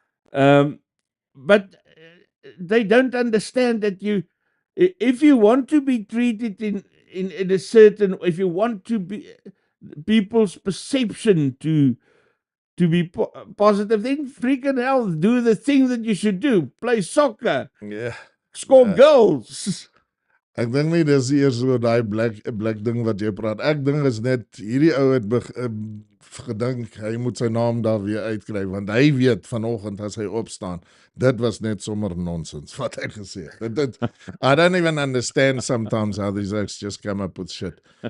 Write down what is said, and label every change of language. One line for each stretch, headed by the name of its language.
English: But they don't understand that if you want to be treated in a certain, if you want to be people's perception to be positive, then freaking hell, do the thing that you should do. Play soccer. Yeah. Score goals.
Afrikaans: Ek dink nie dis eers so daai black ding wat jy praat. Ek dink is net hierdie ou het gedink hy moet sy naam daar weer uitkry want hy weet vanoggend as hy opstaan, dit was net sommer nonsens wat hy gesê het.
English: I don't even understand sometimes how these acts just come up with shit.